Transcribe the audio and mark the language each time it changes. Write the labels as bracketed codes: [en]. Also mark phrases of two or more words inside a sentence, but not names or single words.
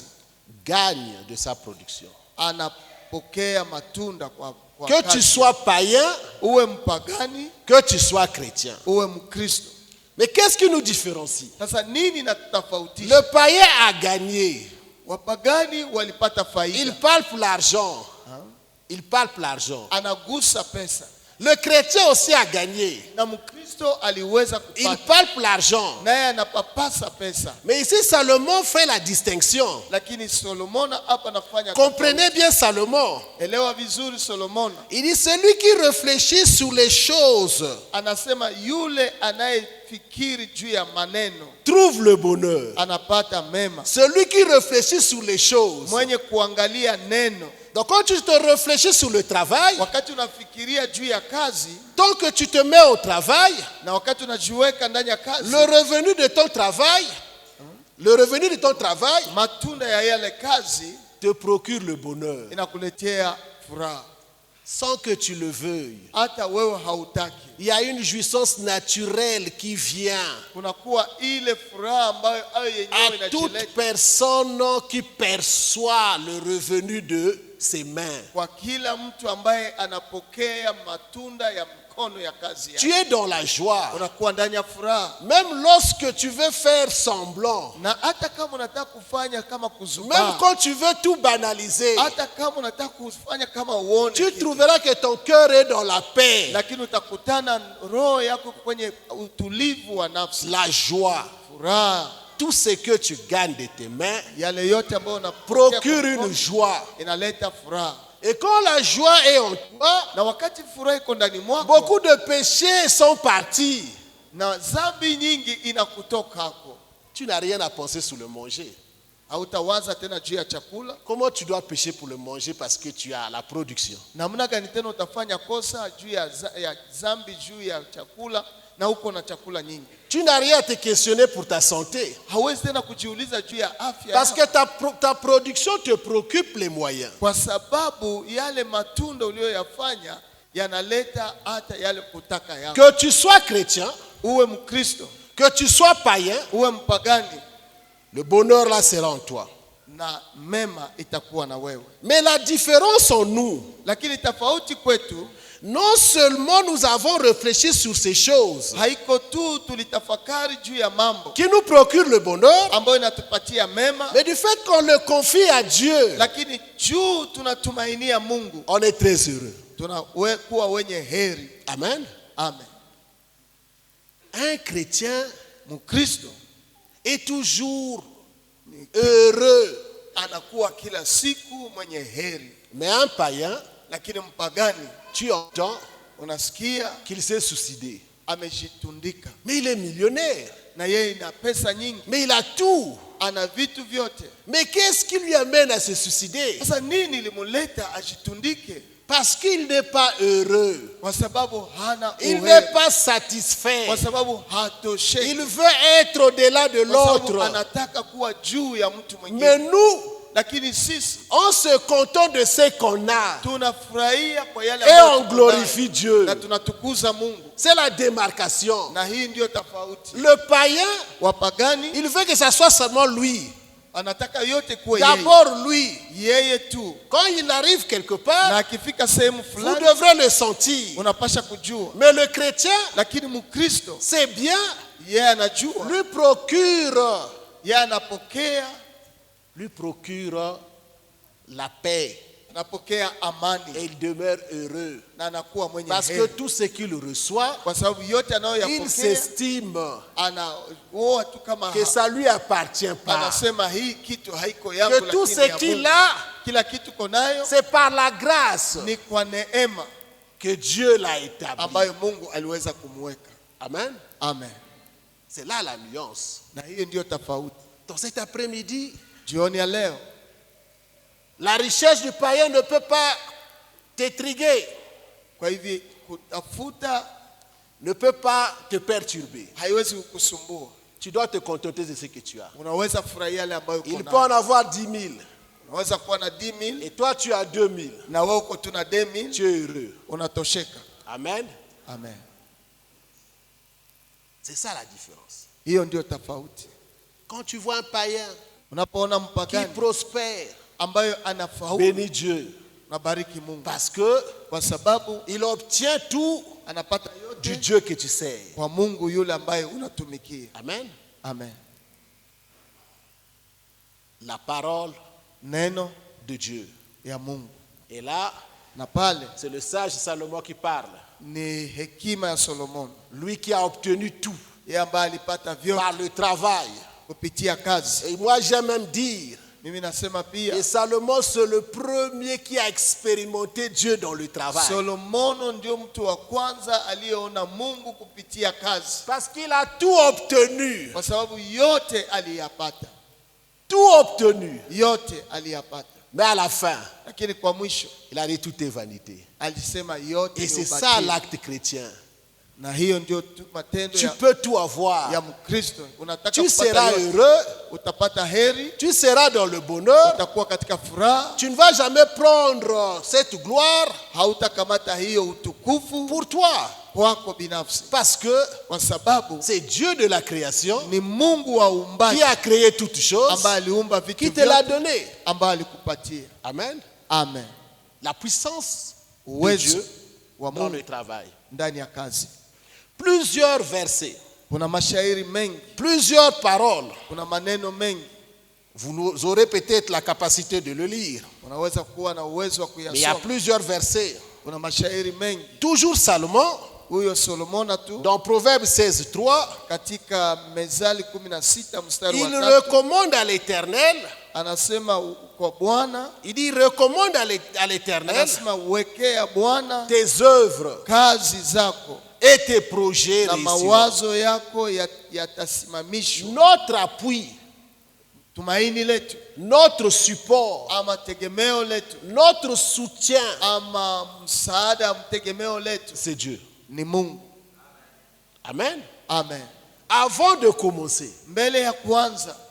[fr] gagne de sa production. [sw] anapokea matunda kwa [fr] Que tu [sw] kazi. [fr] sois païen, [sw] Uwe mpagani, [fr] que tu sois chrétien. [sw] uwe Mkristo. [fr] Mais qu'est-ce qui nous différencie? [sw] Sasa nini natutofautisha? [fr] Le païen a gagné. [sw] Wapagani walipata [fr] Il [sw] faida, [fr] parle pour l'argent. Il parle pour l'argent. [sw] anagusa pesa. [fr] Le chrétien aussi a gagné. [sw] Na Mkristo aliweza [fr] Il [sw] kupata, [fr] parle pour l'argent. [sw] naye anapapasa pesa. [fr] Mais ici, Salomon fait la distinction. [sw] Lakini Solomona hapa anafanya [fr] Comprenez bien Salomon. [sw] tofauti. Elewa vizuri Solomona. [fr] Il dit celui qui réfléchit sur les choses [sw] Anasema yule anayefikiri juu ya maneno [fr] trouve le bonheur. [sw] anapata mema. [fr] Celui qui réfléchit sur les choses. [sw] Mwenye kuangalia neno, [fr] Donc quand tu te réfléchis sur le travail, [sw] wakati unafikiria juu ya kazi [fr] tant que tu te mets au travail, [sw] na wakati unajiweka ndani ya kazi, [fr] le revenu de ton travail, [sw] matunda ya yale kazi [fr] te procure le bonheur. [sw] inakuletea furaha [fr] Sans que tu le veuilles. [sw] hata wewe hautaki. [fr] Il y a une jouissance naturelle qui vient [sw] Kunakuwa ile furaha ambayo yenyewe [fr] à toute [sw] inajileta [fr] personne qui perçoit le revenu de ses mains. [sw] kwa kila mtu ambaye anapokea matunda ya mkono ya kazi [fr] Tu [sw] yake. [fr] es dans la joie. [sw] Unakuwa ndani ya furaha, [fr] Même lorsque tu veux faire semblant, [sw] na hata kama unataka kufanya kama [fr] même [sw] kuzubaa, [fr] quand tu veux tout banaliser, [sw] hata kama unataka kufanya kama uone [fr] tu [sw] kitu, [fr] trouveras que ton cœur est dans la paix, [sw] lakini utakutana roho yako kwenye utulivu wa nafsi, [fr] la joie. [sw] furaha. [fr] Tout ce que tu gagnes de tes mains [sw] Yale yote ambayo unapokea [fr] procure [sw] kwa [fr] une [sw] mkono [fr] joie. [sw] inaleta furaha, [fr] Et quand la joie est en toi, [sw] na wakati furaha iko ndani mwako, [fr] beaucoup de péchés sont partis. [sw] na dhambi nyingi inakutoka hapo. [fr] Tu n'as rien à penser sur le manger. [sw] Hautawaza tena juu ya chakula. [fr] Comment tu dois pécher pour le manger parce que tu as la production? [sw] Namna gani tena utafanya kosa juu ya dhambi juu ya chakula na uko na chakula nyingi? [fr] Tu n'as rien à te questionner pour ta santé. [sw] Hauwezi tena kujiuliza juu ya afya [fr] Parce [sw] yako, [fr] que ta production te préoccupe les moyens. [sw] kwa sababu yale matunda uliyoyafanya yanaleta hata yale kutaka yako. [fr] Que tu sois chrétien, [sw] Uwe Mkristo, [fr] que tu sois païen, [sw] uwe mpagani, [fr] le bonheur là sera en toi. [sw] na mema itakuwa na wewe. [fr] Mais la différence en nous, [sw] Lakini tofauti kwetu, [fr] non seulement nous avons réfléchi sur ces choses [sw] haiko tu tulitafakari juu ya mambo [fr] qui nous procurent le bonheur, [sw] ambayo inatupatia mema, [fr] mais du fait qu'on le confie à Dieu, [sw] lakini juu tunatumainia Mungu, [fr] on est très heureux. [sw] tunakuwa wenye heri. [fr] Amen. [sw] Amen. [fr] Un chrétien [sw] Mkristo [fr] est toujours heureux. [sw] anakuwa kila siku mwenye heri. [fr] Mais un païen, [sw] Lakini mpagani, [fr] tu entends [sw] unasikia [fr] qu'il s'est suicidé. [sw] amejitundika, [fr] Mais il est millionnaire. [sw] na yeye ina pesa nyingi, [fr] Mais il a tout. [sw] ana vitu vyote. [fr] Mais qu'est-ce qui lui amène à se suicider? [sw] Sasa nini limuleta ajitundike? [fr] Parce qu'il n'est pas heureux. [sw] Kwa sababu hana [fr] Il [sw] uheri, [fr] n'est pas satisfait. [sw] kwa sababu hatosheki, [fr] Il veut être au-delà de [sw] kwa sababu [fr] l'autre. [sw] anataka kuwa juu ya mtu [fr] Mais [sw] mwingine. [fr] nous, [sw] Lakini sisi [fr] on se contente de ce qu'on a. [sw] tunafurahia kwa yale [fr] Et [sw] ambayo [fr] on [sw] tuko [fr] glorifie [sw] nayo, [fr] Dieu. [sw] na tunatukuza Mungu. [fr] C'est la démarcation. [sw] Na hii ndio tofauti. [fr] Le païen, [sw] Wapagani [fr] il veut que ça soit seulement lui. [sw] anataka yote kuwe yeye, [fr] D'abord lui. [sw] yeye tu, [fr] Quand il arrive quelque [sw] na [fr] part, [sw] akifika sehemu [fr] vous [sw] fulani [fr] devrez le sentir. [sw] unapasha kujua. [fr] Mais le chrétien, [sw] Lakini Mkristo [fr] c'est bien, [sw] yeye anajua, [fr] lui procure [sw] yeye [fr] procure la paix. [sw] anapokea amani, [fr] Et il demeure heureux. [sw] na anakuwa mwenye [fr] Parce que [sw] heri, [fr] tout ce qu'il reçoit, [sw] kwa sababu yote [fr] il [sw] anayoyapokea [fr] s'estime [sw] anaoa tu kama [fr] que ça lui appartient pas. [sw] anasema hii kitu haiko yangu, [fr] Que tout [sw] lakini [fr] ce [sw] ya [fr] qu'il [sw] Mungu. [fr] a, [sw] Kila kitu konayo [fr] c'est par la grâce [sw] ni kwa neema [fr] que Dieu l'a établi. [sw] ambayo Mungu aliweza kumweka. [fr] Amen. [sw] Amen. [fr] C'est là la nuance. [sw] Na hiyo ndio tofauti. [fr] Dans cet après-midi, [sw] Jioni ya leo, [fr] la richesse du païen ne peut pas t'intriguer, [sw] kwa hivi kutafuta [fr] ne peut pas te perturber. [sw] haiwezi kukusumbua. [fr] Tu dois te contenter de ce que tu as. [sw] Unaweza furahia yale ambayo uko [fr] Il peut en [sw] nayo. [fr] avoir 10 000 [sw] Unaweza kuwa na 10,000 [fr] et toi tu as 2 000. [sw] na wewe uko tu na 2,000, [fr] Tu es heureux. [sw] unatosheka. [fr] Amen. [sw] Amen. [fr] C'est ça la différence. [sw] Hiyo ndio tofauti. [fr] Quand tu vois un païen [sw] Unapoona [fr] qui [sw] mpagani [fr] prospère, [sw] ambayo anafaulu, [fr] bénis Dieu. [sw] na bariki Mungu, [fr] Parce que [sw] kwa sababu [fr] il obtient tout [sw] anapata [fr] du [sw] yote [fr] Dieu que tu sers. [sw] kwa Mungu yule ambaye unatumikia. [fr] Amen. [sw] Amen. [fr] La parole [sw] Neno [fr] de Dieu. [sw] ya Mungu. [fr] Et là, [sw] Na pale [fr] c'est le sage Salomon qui parle. [sw] ni hekima ya Solomon, [fr] Lui qui a obtenu tout [sw] yeye ambaye alipata vyote [fr] par le travail. [sw] kupitia kazi. [fr] Et moi, j'aime même dire, [sw] Mimi nasema pia [fr] et Salomon, c'est le premier qui a expérimenté Dieu dans le travail. [sw] Solomono ndio mtu wa kwanza aliyeona Mungu kupitia kazi, [fr] Parce qu'il a tout obtenu. [sw] kwa sababu yote aliyapata, [fr] Tout obtenu. [sw] yote aliyapata, [fr] Mais à la fin, [sw] lakini kwa mwisho [fr] il a dit tout est vanité. [sw] alisema yote [fr] Et [sw] ni [fr] c'est ça [sw] ubatili. [fr] l'acte chrétien. [sw] Na hiyo ndio matendo [fr] Tu peux tout [sw] ya [fr] avoir. [sw] Mkristo. Unataka [fr] Tu [sw] kupata [fr] seras [sw] yote, [fr] heureux. [sw] utapata heri, [fr] Tu seras dans le bonheur. [sw] utakuwa katika furaha, [fr] Tu ne vas jamais prendre cette gloire [sw] hautakamata hiyo utukufu [fr] pour toi. [sw] kwako binafsi, [fr] Parce que [sw] kwa sababu [fr] c'est Dieu de la création [sw] ni Mungu wa [fr] qui [sw] uumbaji [fr] a créé toutes choses, [sw] ambaye aliumba [fr] qui [sw] vitu [fr] te l'a [sw] vyote, [fr] donné. [sw] ambaye alikupatia. [fr] Amen. [sw] Amen. [fr] La puissance de [sw] Uwezo [fr] Dieu [sw] wa [fr] dans [sw] Mungu [fr] le travail. [sw] ndani ya kazi. [fr] Plusieurs versets, [sw] Kuna mashairi mengi, [fr] plusieurs paroles. [sw] kuna maneno mengi. [fr] Vous aurez peut-être la capacité de le lire. [sw] Unaweza kuwa na uwezo wa [fr] Mais il y a [sw] kuyasoma. [fr] plusieurs versets. [sw] Kuna mashairi mengi. [fr] Toujours Salomon, [sw] Huyo Solomona tu [fr] dans Proverbe 16:3, [sw] katika Mezali 16 mstari wa [fr] il [sw] 3 [fr] recommande à l'Éternel, [sw] anasema kwa Bwana, [fr] il dit recommande à l'Éternel [sw] anasema wekea Bwana [fr] tes œuvres [sw] kazi zako [fr] et tes projets [sw] na [fr] réussiront. [sw] mawazo yako yatasimamishwa. [fr] Notre appui, [sw] Tumaini letu [fr] notre support, [sw] ama tegemeo letu [fr] notre soutien, [sw] ama msaada, mtegemeo letu [fr] c'est Dieu. [sw] ni Mungu. [fr] Amen. [sw] Amen. [fr] Avant de commencer, [sw] Mbele ya kuanza,